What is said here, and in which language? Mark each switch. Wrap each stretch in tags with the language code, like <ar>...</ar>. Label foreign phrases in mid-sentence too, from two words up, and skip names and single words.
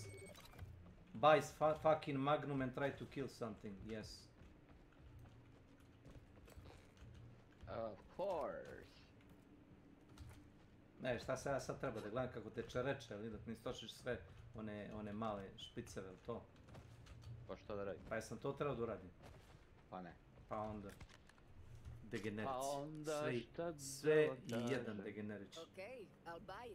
<en>Buy fucking magnum and try to kill something. Yes. Of course.</en> <sr>Ne, šta se ja sad treba da gledam kako te čereče, ali dok ne istočiš sve one male špiceve, to. Pa šta da radim? Pa jesam to trebao da uradim? Pa ne. Pa onda... Degenerici. Pa onda šta sve i jedan degenerić.</sr> <en>Okay, I'll buy it.</en>